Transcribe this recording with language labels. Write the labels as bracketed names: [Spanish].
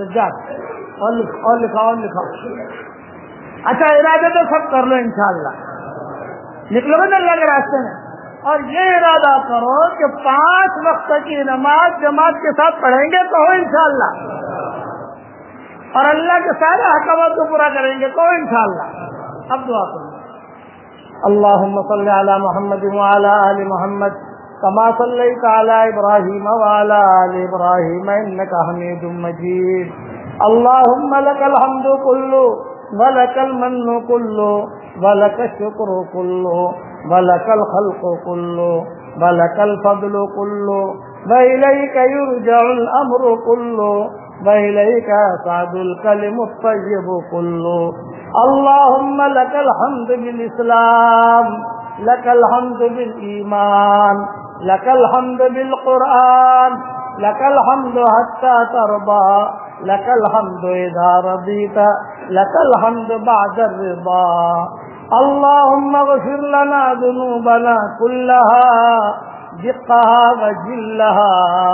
[Urdu] سجاد اور لکھا، اور لکھاؤ، اور لکھاؤ. اچھا ارادہ تو سب کر لو انشاءاللہ، نکلو گے اللہ کے راستے میں، اور یہ ارادہ کرو کہ 5 وقت کی نماز جماعت کے ساتھ پڑھیں گے تو ہو انشاءاللہ، اور اللہ کے سارے احکامات کو پورا کریں گے تو انشاءاللہ. اب دعا کرو. [Arabic] اللهم صل على محمد وعلى آل محمد كما صليت على إبراهيم وعلى آل إبراهيم إنك حميد مجيد. اللهم لك الحمد كله ولك المن كله وَلَكَ الشُّكْرُ كُلُّهُ وَلَكَ الْخَلْقُ كُلُّهُ وَلَكَ الْفَضْلُ كُلُّهُ وَإِلَيْكَ يُرْجَعُ الْأَمْرُ كُلُّهُ وَإِلَيْكَ يَصْعَدُ الْكَلِمُ الطَّيِّبُ كُلُّهُ اللهم لك الحمد بالإسلام لك الحمد بالإيمان لك الحمد بالقرآن لك الحمد حتى ترضى لك الحمد إذا رضيت لك الحمد بعد الرضا اللهم اغفر لنا ذنوبنا كلها دقها وجلها